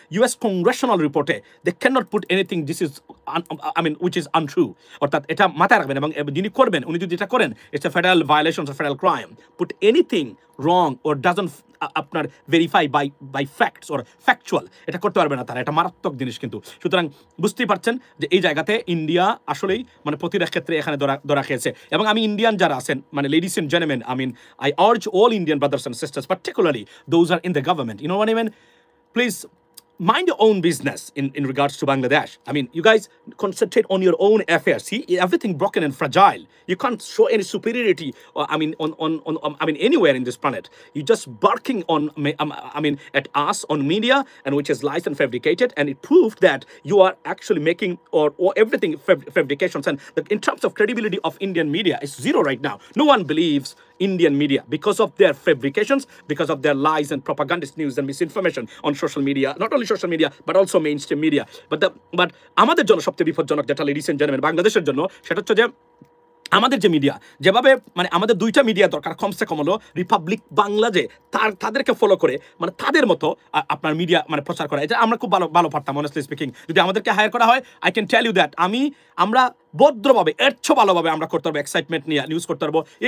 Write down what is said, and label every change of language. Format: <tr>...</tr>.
<en>US congressional রিপোর্টে they can not put anything this is which is untrue,</en> <bn>অর্থাৎ এটা মাথায় রাখবেন, এবং যিনি করবেন উনি যদি এটা করেন</bn> <en>it's a federal violation or federal crime. Put anything wrong or doesn't</en> <bn>আপনার</bn> <en>verify by facts or factual,</en> <bn>এটা করতে পারবে না তারা, এটা মারাত্মক জিনিস কিন্তু। সুতরাং বুঝতেই পারছেন যে এই জায়গাতে ইন্ডিয়া আসলেই মানে প্রতিটা ক্ষেত্রে এখানে ধরা খেয়েছে। এবং আমি ইন্ডিয়ান যারা আছেন মানে ladies and gentleman,</bn> <en>I urge all Indian brothers and sisters, particularly those are in the government, you know what I mean, please mind your own business in regards to Bangladesh. I mean, you guys concentrate on your own affairs. See, everything broken and fragile. You can't show any superiority, on anywhere in this planet. You're just barking on, at us on media, and which is lies and fabricated, and it proved that you are actually making or everything fabrications. And in terms of credibility of Indian media, it's zero right now. No one believes Indian media because of their fabrications, because of their lies and propagandist news and misinformation on social media, not only social media but also mainstream media.</en> <bn>But আমাদের জন্য সবচেয়ে বিপজ্জনক যেটা ladies and gentleman বাংলাদেশের জন্য, সেটা হচ্ছে যে আমাদের যে মিডিয়া যেভাবে মানে আমাদের দুইটা মিডিয়া দরকার কমসে কম হলো রিপাবলিক বাংলা, যে তাদেরকে ফলো করে মানে তাদের মতো আপনার মিডিয়া মানে প্রচার করা, এটা আমরা খুব ভালো পারতাম অনেস্টলি স্পিকিং। যদি আমাদেরকে হায়ার করা হয়,</bn> <en>I can tell you that</en> <bn>আমরা ভদ্রভাবে ভালোভাবে আমরা করতে পারবো, এক্সাইটমেন্ট নিয়ে নিউজ করতে পারবো।</bn>